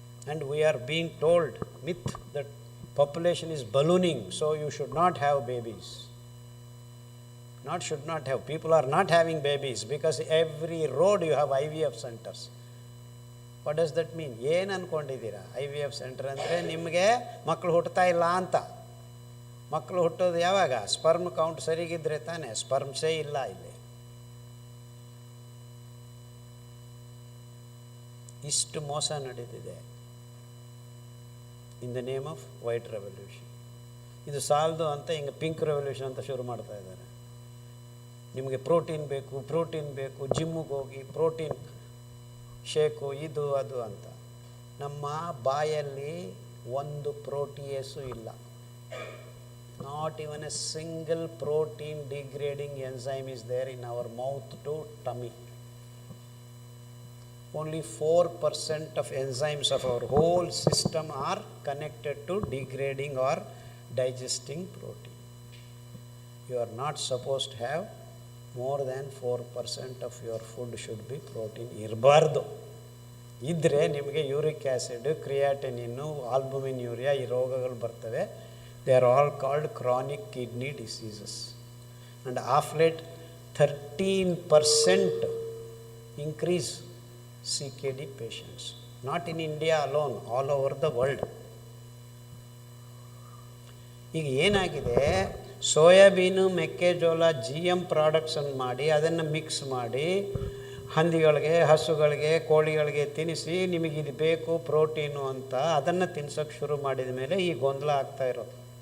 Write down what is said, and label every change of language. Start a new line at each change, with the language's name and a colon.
English: And we are being told myth that population is ballooning, so you should not have babies. Should not have. People are not having babies because every road you have IVF centers. What does that mean?
Kannada: ಏನು ಅಂದ್ಕೊಂಡಿದ್ದೀರಾ? IVF centre ಅಂದರೆ ನಿಮಗೆ ಮಕ್ಕಳು ಹುಟ್ಟುತ್ತಾ ಇಲ್ಲ ಅಂತ. ಮಕ್ಕಳು ಹುಟ್ಟೋದು ಯಾವಾಗ? Sperm count ಸರಿಗಿದ್ರೆ ತಾನೇ. ಸ್ಪರ್ಮ್ಸೇ ಇಲ್ಲ ಇಲ್ಲಿ. ಇಷ್ಟು ಮೋಸ ನಡೀತಿದೆ
English: In the name of white revolution.
Kannada: ಇದು ಸಾಲದು ಅಂತ ಹಿಂಗೆ ಪಿಂಕ್ ರೆವಲ್ಯೂಷನ್ ಅಂತ ಶುರು ಮಾಡ್ತಾ ಇದ್ದಾರೆ. ನಿಮಗೆ ಪ್ರೋಟೀನ್ ಬೇಕು, ಜಿಮ್ಮಿಗೆ ಹೋಗಿ ಪ್ರೋಟೀನ್ ಶೇಕು, ಇದು ಅದು ಅಂತ. ನಮ್ಮ ಬಾಯಲ್ಲಿ ಒಂದು ಪ್ರೋಟಿಯೇಸು ಇಲ್ಲ.
English: Not even a single protein degrading enzyme is there in our mouth to tummy. Only 4% of enzymes of our whole system are connected to degrading or digesting protein. You are not supposed to have more than 4% of your food should be protein.
Kannada: ಇರಬಾರ್ದು. ಇದ್ದರೆ ನಿಮಗೆ uric acid, ಕ್ರಿಯಾಟಿನಿನ್ನು, albumin urea ಈ ರೋಗಗಳು ಬರ್ತವೆ.
English: They are all called chronic kidney diseases. And of late 13% increase CKD patients. Not in India alone, all over the world.
Kannada: ಈಗ ಏನಾಗಿದೆ, soya bean, ಮೆಕ್ಕೆಜೋಳ, GM ಪ್ರಾಡಕ್ಟ್ಸನ್ನು ಮಾಡಿ ಅದನ್ನು ಮಿಕ್ಸ್ ಮಾಡಿ ಹಂದಿಗಳಿಗೆ, ಹಸುಗಳಿಗೆ, ಕೋಳಿಗಳಿಗೆ ತಿನ್ನಿಸಿ ನಿಮಗಿದು ಬೇಕು ಪ್ರೋಟೀನು ಅಂತ ಅದನ್ನು ತಿನ್ಸೋಕ್ಕೆ ಶುರು ಮಾಡಿದ ಮೇಲೆ ಈ ಗೊಂದಲ ಆಗ್ತಾ ಇರೋದು.